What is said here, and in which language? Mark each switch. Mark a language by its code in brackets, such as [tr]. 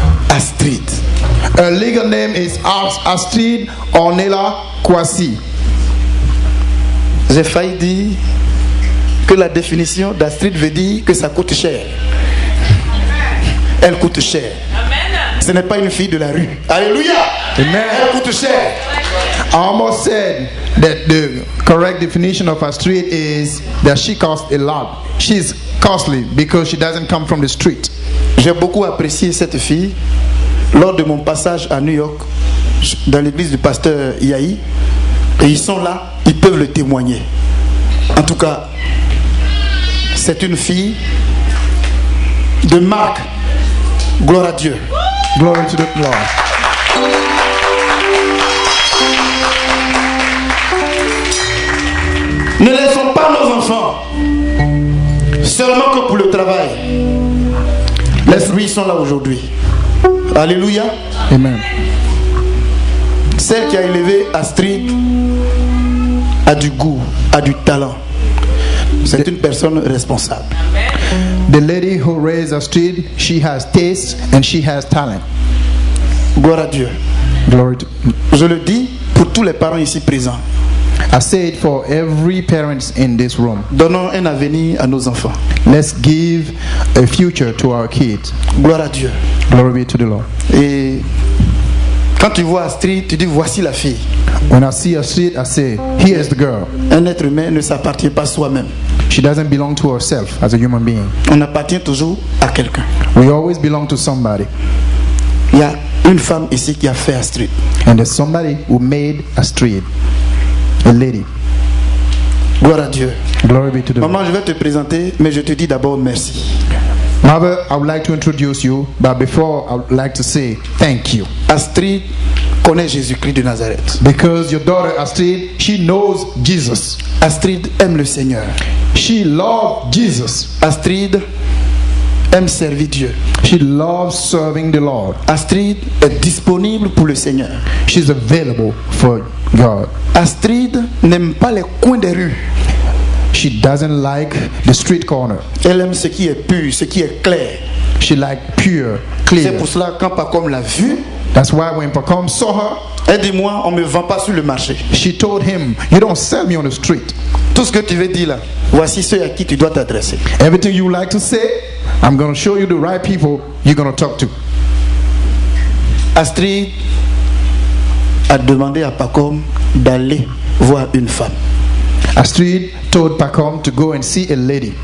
[en] Astrid. Her legal name is Astrid Ornella Kwasi. [fr] J'ai failli dire que la définition d'Astrid veut dire que ça coûte cher. Elle coûte cher. Ce n'est pas une fille de la rue. Alléluia. Amen. Elle coûte cher. [en] I almost said that the correct definition of Astrid is that she costs a lot. She's costly because she doesn't come from the street. [fr] J'ai beaucoup apprécié cette fille lors de mon passage à New York dans l'église du pasteur Yahi. Et ils sont là, ils peuvent le témoigner. En tout cas, c'est une fille de marque. Gloire à Dieu. [en] Glory to the Lord. [fr] Ne laissons pas nos enfants seulement que pour le travail. Les fruits sont là aujourd'hui. Alléluia. Amen. Celle qui a élevé Astrid a du goût, a du talent. C'est une personne responsable. [en] The lady who raised Astrid, she has taste and she has talent. [fr] Gloire à Dieu. [en] Glory to... [fr] Je le dis pour tous les parents ici présents. [en] I say it for every parent in this room. [fr] Donnons un avenir à nos enfants. [en] Let's give a future to our kids. [fr] Gloire à Dieu. [en] Glory be to the Lord. [fr] Et quand tu vois Astrid, tu dis voici la fille. [en] When I see Astrid, I say, here is the girl. [fr] Un être humain ne s'appartient pas soi-même. [en] She doesn't belong to herself as a human being. [fr] On appartient toujours à quelqu'un. [en] We always belong to somebody. [fr] Il y a une femme ici qui a fait Astrid. [en] And there's somebody who made Astrid. A lady. [fr] Gloire à Dieu. [en] Glory be to the [fr] Maman, je vais te présenter, mais je te dis d'abord merci. [en] Mother, I would like to introduce you, but before I would like to say thank you. [fr] Astrid connaît Jésus-Christ de Nazareth. [en] Because your daughter Astrid, she knows Jesus. [fr] Astrid aime le Seigneur. [en] She loves Jesus. [fr] Astrid aime servir Dieu. [en] She loves serving the Lord. [fr] Astrid est disponible pour le Seigneur. [en] She's available for God. [fr] Astrid n'aime pas les coins des rues. [en] She doesn't like the street corner. [fr] Elle aime ce qui est pur, ce qui est clair. [en] She like pure, clear. [fr] C'est pour cela quand Pacom l'a vu. [en] That's why when Pacom saw her, [fr] elle dit moi on me vend pas sur le marché. [en] She told him, you don't sell me on the street. [fr] Tout ce que tu veux dire là, voici ceux à qui tu dois t'adresser. [en] Everything you like to say, I'm going to show you the right people you're going to talk to. [fr] Astrid a demandé à Pacom d'aller voir une femme. [en] Astrid told Pacom to go and see a lady.